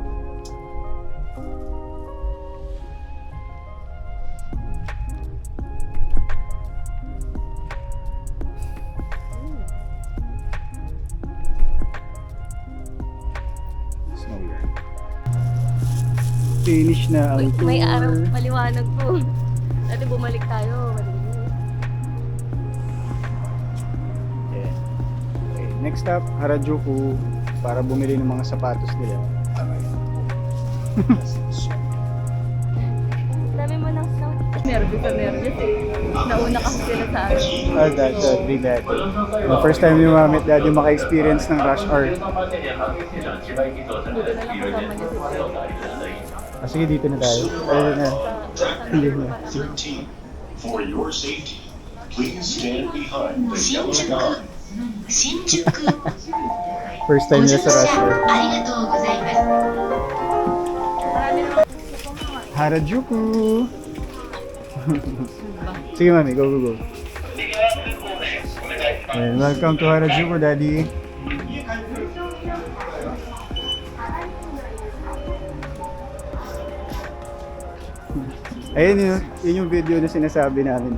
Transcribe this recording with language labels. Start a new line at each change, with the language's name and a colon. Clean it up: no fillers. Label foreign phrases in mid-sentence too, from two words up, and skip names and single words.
Filipino: Snow yan. Finish na ang tour. May araw, maliwanag po. Dati bumalik tayo.
English: Yeah.
Filipino: Okay,
English: next stop,
Filipino: Harajuku para bumili ng mga sapatos nila. Dami mo ng snow. Nervous eh. Nauna kasi sila sa akin.
English: That's big that. The first time
Filipino: yung mami at daddy maka-experience ng
English: rush hour.
Filipino: Buti na lang kasama niya si Boy. Sige, dito na tayo. Ayun na. Hindi na. 13.
English: For your safety, please stand behind the yellow line.
Japanese: 新宿
English: First time
Filipino: nila sa
English: rush hour.
Japanese: ありがとうございます
Filipino: Harajuku! Sige mami, go. Ayan,
English: welcome to Harajuku, daddy.
Filipino: Ayun yun yung video na sinasabi namin.